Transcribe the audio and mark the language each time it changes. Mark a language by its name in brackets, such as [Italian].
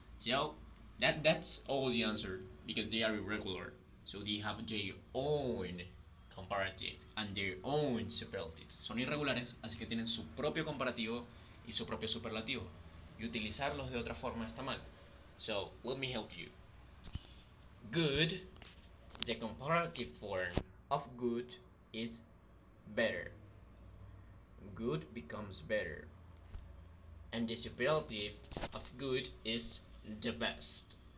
[English] So that's all the answer because they are irregular. So they have their own comparative and their own superlative. [Spanish] Son irregulares, así que tienen su propio comparativo y su propio superlativo. Y utilizarlos de otra forma está mal. [English] So let me help you. Good, the comparative form of good is better. Good becomes better. And the superlative of good is the best.